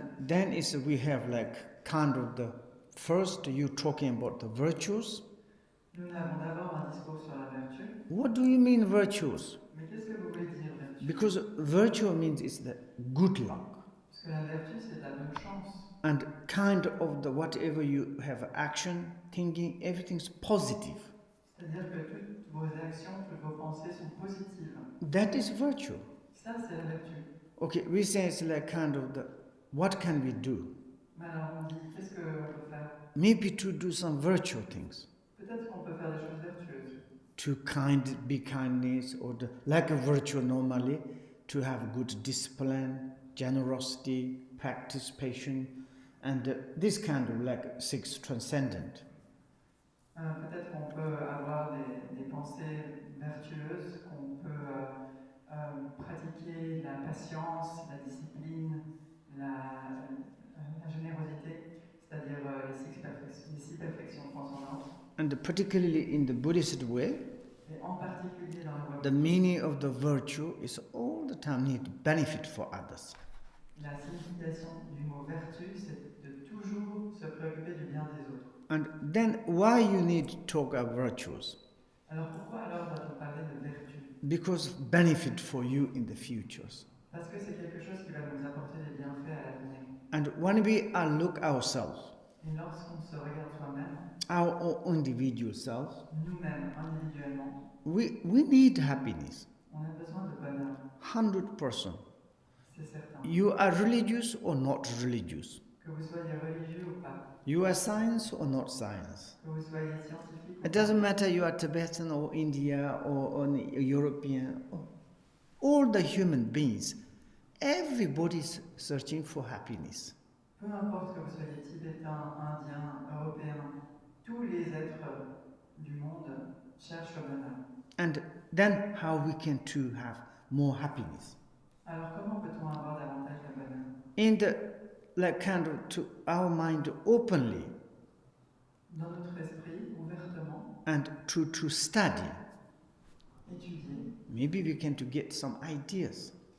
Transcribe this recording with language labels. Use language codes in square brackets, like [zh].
[en] and then is we have like kind of the first you talking about the virtues. [fr] nous avons d'abord un discours sur la vertu. [en] What do you mean virtues? [fr] Mais qu'est-ce que vous voulez dire vertu? [en] Because virtue means it's the good luck. [fr] Parce que la vertu, c'est de la bonne chance. [en] And kind of the whatever you have action, thinking, everything's positive. [fr] C'est-à-dire que toutes vos actions, toutes vos pensées sont positives. [en] That is virtue. [fr] Ça, c'est la vertu. [en] Okay, we say it's like kind of the, what can we do? [fr] Mais alors on dit, qu'est-ce qu'on peut faire? [en] Maybe to do some virtual things. [fr] Peut-être qu'on peut faire des choses vertueuses. [en] To be kindness, or like a virtue normally, to have good discipline, generosity, participation, and this kind of like six transcendent. [fr] Peut-être qu'on peut avoir des pensées vertueuses, qu'on peut pratiquer la patience, la discipline, la générosité, c'est-à-dire les six perfections transcendantes. [en] And particularly in the Buddhist way, [fr] Et en particulier dans la voie [en] the meaning of the virtue is all the time need benefit for others. [fr] La signification du mot vertu, c'est de toujours se préoccuper du bien des autres. [en] And then why you need to talk about virtues? [fr] Alors pourquoi alors doit-on parler de vertu? [en] Because benefit for you in the futures. [fr] Parce que c'est quelque chose qui va nous apporter des bienfaits à l'avenir. [en] And when we look ourselves, [fr] Et lorsqu'on se regarde soi-même, [en] our own individual self, [fr] nous-mêmes, individuellement, [en] we need happiness, [fr] on a besoin de bonheur, [en] 100%. [fr] c'est certain. [en] You are religious or not religious. [fr] Que vous soyez religieux ou pas, [en] You are science or not science. [fr] que vous soyez scientifique ou [en] It [fr] pas, [en] doesn't matter you are Tibetan or India or European. All the human beings, everybody is searching for happiness. [fr] peu importe que vous soyez tibétain, indien, européen, tous les êtres du monde cherchent le bonheur. [en] And then how we can to have more happiness. [fr] Alors comment peut-on avoir davantage de bonheur? [en] In the like kind of to our mind openly [fr] Dans notre esprit, ouvertement, [en] and to study. [fr] étudier, [en] Maybe we can to get some ideas